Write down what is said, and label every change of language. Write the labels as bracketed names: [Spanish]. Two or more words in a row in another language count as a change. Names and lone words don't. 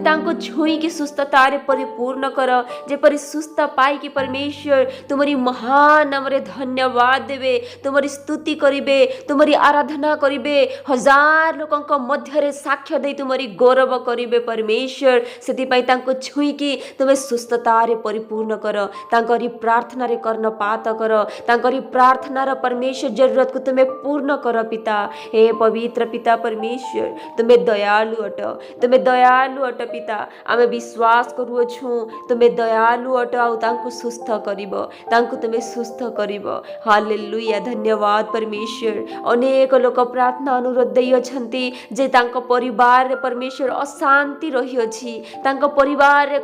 [Odia] ତାଙ୍କୁ ଛୁଇଁକି ସୁସ୍ଥତାରେ ପରିପୂର୍ଣ୍ଣ କର ଯେପରି ସୁସ୍ଥ ପାଇକି परमेश्वर ତୁମରି ମହାନ ନାମରେ ଧନ୍ୟବାଦ ଦେବେ ତୁମରି ସ୍ତୁତି କରିବେ ତୁମରି ଆରାଧନା କରିବେ ହଜାର ଲୋକଙ୍କ ମଧ୍ୟରେ ସାକ୍ଷ୍ୟ ଦେଇ ତୁମରି ଗୌରବ କରିବେ परमेश्वर ସେଥିପାଇଁ ତାଙ୍କୁ ଛୁଇଁକି ତୁମେ ସୁସ୍ଥତାରେ ପରିପୂର୍ଣ୍ଣ କର ତାଙ୍କରି ପ୍ରାର୍ଥନାରେ କର୍ଣ୍ଣପାତ କର ତାଙ୍କରି ପ୍ରାର୍ଥନାର परमेश्वर जरूरतକୁ ତୁମେ ପୂର୍ଣ୍ଣ କର ପିତା [Hindi] हे पवित्र पिता परमेश्वर [Odia] ତୁମେ ଦୟାଳୁ ଅଟ ପିତା ଆମେ ବିଶ୍ୱାସ କରୁଅଛୁ ତୁମେ ଦୟାଳୁ ଅଟ ଆଉ ତାଙ୍କୁ ସୁସ୍ଥ କରିବ ତାଙ୍କୁ ତୁମେ ସୁସ୍ଥ କରିବ ହାଲେଲୁୟା ଧନ୍ୟବାଦ परमेश्वर ଅନେକ ଲୋକ ପ୍ରାର୍ଥନା ଅନୁରୋଧ ଦେଇଅଛନ୍ତି ଯେ ତାଙ୍କ ପରିବାରରେ परमेश्वर ଅଶାନ୍ତି ରହିଅଛି ତାଙ୍କ ପରିବାରରେ